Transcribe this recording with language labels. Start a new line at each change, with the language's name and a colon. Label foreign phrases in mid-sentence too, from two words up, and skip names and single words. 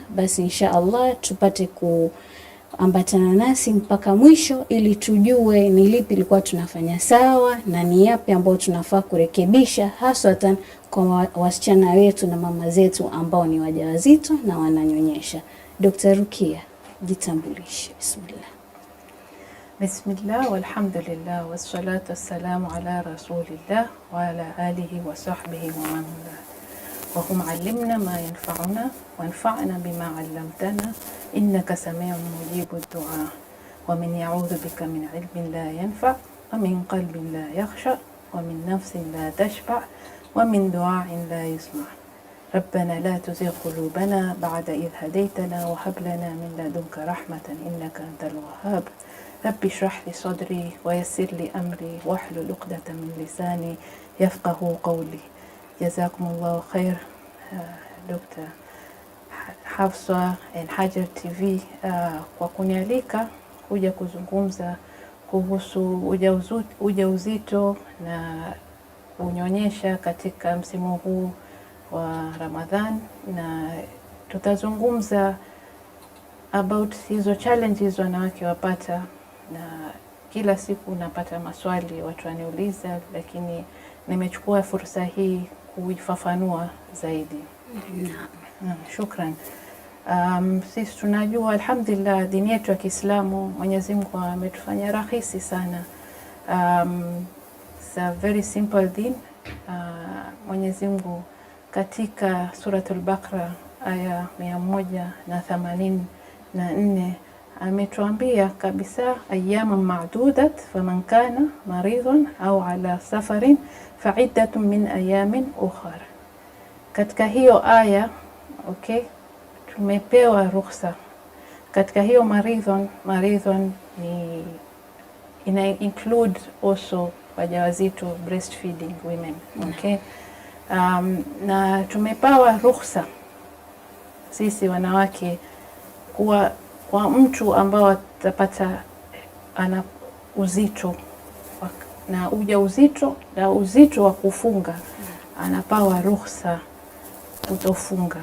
Swahili: Basi inshallah tupate kuambatana nasi mpaka mwisho ili tujue ni lipi lilikuwa tunafanya sawa na ni yapi ambayo tunafaa kurekebisha, hasatan kwa wasichana wetu na mama zetu ambao ni wajawazito na wananyonyesha. Dr. Rukiya, jitambulishe. Bismillah.
Arabic: بسم الله والحمد لله والصلاة والسلام على رسول الله وعلى آله وصحبه ومن والاه. وهم علمنا ما ينفعنا وانفعنا بما علمتنا إنك سميع مجيب الدعاء ومن يعوذ بك من علم لا ينفع ومن قلب لا يخشى ومن نفس لا تشبع ومن دعاء لا يسمع'. ربنا لا تزغ قلوبنا بعد إذ هديتنا وهب لنا من لدنك رحمة إنك أنت الوهاب. رب اشرح لي صدري ويسر لي أمري واحلل عقدة من لساني يفقه قولي. جزاكم الله خير دكتور Hafsa and Haajar TV
Swahili: kwa kunialika kuja kuzungumza kuhusu ujauzito na unyonyesha katika msimu huu wa Ramadhan, na tutazungumza about hizo challenges wanawake wapata, na kila siku napata maswali watu waniuliza, lakini nimechukua fursa hii kuifafanua zaidi. Shukran. Sisi tunajua alhamdulillah dini yetu ya Kiislamu Mwenyezi Mungu ametufanya rahisi sana.
English: It's a very simple din.
Swahili: Mwenyezi Mungu katika suratul Baqara aya 184 ametuambia kabisa,
Arabic: أياما معدودات فمن كان مريضا أو على سفر فعدة من أيام أخر.
Swahili: Katika hiyo aya tumepewa ruhusa katika hiyo maridhon ni ina
English: include also
Swahili: wajawazito,
English: breastfeeding women.
Swahili: Na tumepewa ruhusa sisi wanawake kwa mtu ambao atapata ana uzito na ujauzito na uzito wa kufunga, anapewa ruhusa kutofunga.